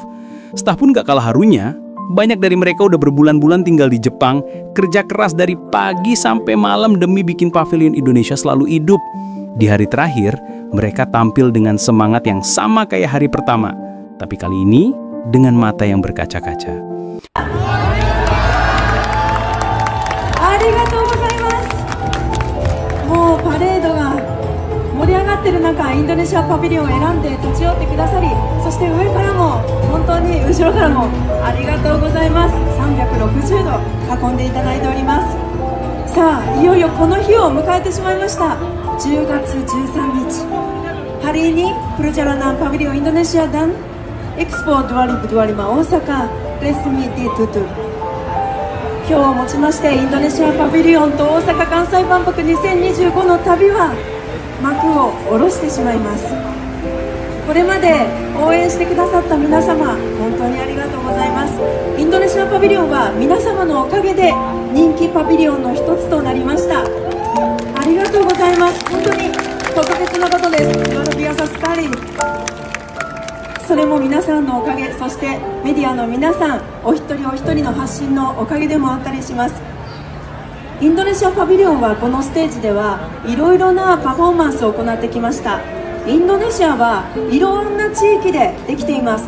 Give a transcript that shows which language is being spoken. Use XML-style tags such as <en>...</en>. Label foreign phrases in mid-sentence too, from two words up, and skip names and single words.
<id>Staf pun gak kalah harunya. Banyak dari mereka udah berbulan-bulan tinggal di Jepang, kerja keras dari pagi sampai malam demi bikin Pavilion Indonesia selalu hidup. Di hari terakhir, mereka tampil dengan semangat yang sama kayak hari pertama. Tapi kali ini, dengan mata yang berkaca-kaca.</id> <ja>ありがとうございます. もうパレードが盛り上がってる中、インドネシアパビリオンを選んで立ち寄ってくださり、そして上からも本当に後ろからもありがとうございます。360度囲んでいただいております。さあ、いよいよこの日を迎えてしまいました。</ja> <id>10月13日 hari ini perjalanan Pavilion Indonesia dan Expo 2025 Osaka resmi ditutup.</id> <ja>今日をもちましてインドネシアパビリオンと大阪・関西万博2025の旅は幕を下ろしてしまいます。これまで応援してくださった皆様、本当にありがとうございます。インドネシアパビリオンは皆様のおかげで人気パビリオンの一つとなりました。ありがとうございます。本当に特別なことです。</ja> <id>Luar biasa sekali。</id> <ja>それも皆さんのおかげ、そしてメディアの皆さんお一人お一人の発信のおかげでもあったりします。インドネシアパビリオンはこのステージではいろいろなパフォーマンスを行ってきました。インドネシアはいろんな地域でできています。</ja>